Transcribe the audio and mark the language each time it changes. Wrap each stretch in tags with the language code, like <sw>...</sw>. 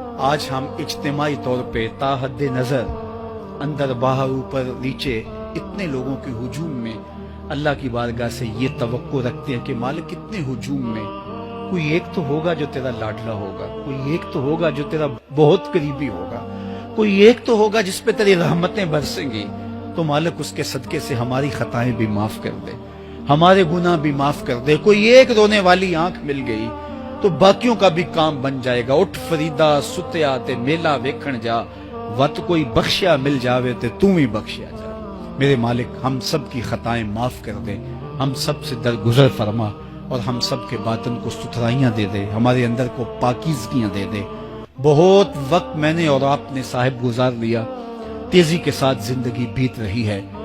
<ur>آج ہم اجتماعی طور پہ تا حد نظر اندر باہر اوپر نیچے اتنے لوگوں کے ہجوم میں اللہ کی بارگاہ سے یہ توقع رکھتے ہیں کہ مالک اتنے ہجوم میں کوئی ایک تو ہوگا جو تیرا لاڈلا ہوگا، کوئی ایک تو ہوگا جو تیرا بہت قریبی ہوگا، کوئی ایک تو ہوگا جس پہ تیری رحمتیں برسیں گی. تو مالک اس کے صدقے سے ہماری خطائیں بھی معاف کر دے، ہمارے گناہ بھی معاف کر دے. کوئی ایک رونے والی آنکھ مل گئی تو باقیوں کا بھی کام بن جائے گا.</ur> <pa>اٹھ فریدا ستیا تے میلہ ویکھن جا، وت کوئی بخشیا مل جاوے تے تو ہی بخشیا جا.</pa> <ur>میرے مالک ہم سب کی خطائیں معاف کر دے، ہم سب سے درگزر فرما اور ہم سب کے باطن کو ستھرائیاں دے دے، ہمارے اندر کو پاکیزگیاں دے دے. بہت وقت میں نے اور آپ نے صاحب گزار لیا، تیزی کے ساتھ زندگی بیت رہی ہے.</ur>